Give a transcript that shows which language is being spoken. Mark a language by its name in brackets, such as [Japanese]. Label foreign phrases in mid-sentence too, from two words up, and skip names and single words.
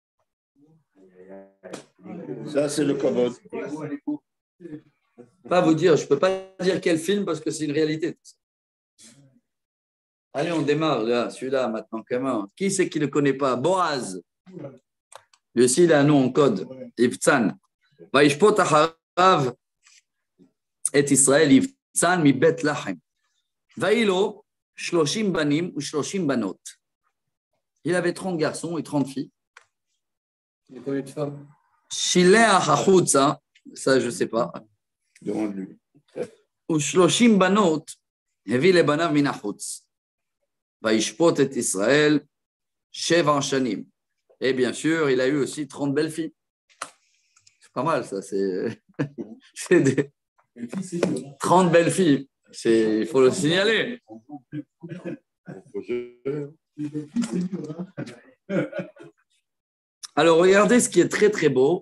[French] Ça, c'est le kavod. Pas vous dire, je ne peux pas dire quel film parce que c'est une réalité. Allez, on démarre là, celui-là maintenant. Comment? Qui c'est qui ne le connaît pas? Boaz. Lui aussi, il a un nom en code. Iftzan. [Hebrew] וישפוט אחריו את ישראל יבצן מבית לחם. ויהי לו 30 בנים ו30 בנות. [French] Il avait 30 garçons et 30 filles. Il y a combien de femmes? [Hebrew] שילח החוצה, [French] ça je ne sais pas. Demande-lui. [Hebrew] ו30 בנות הביא לבניו מן החוץ. וישפוט את ישראל 7 שנים. [French] Et bien sûr, il a eu aussi 30 belles filles. C'est pas mal ça, c'est 30 belles filles. Il faut le signaler. Alors, regardez ce qui est très, très beau.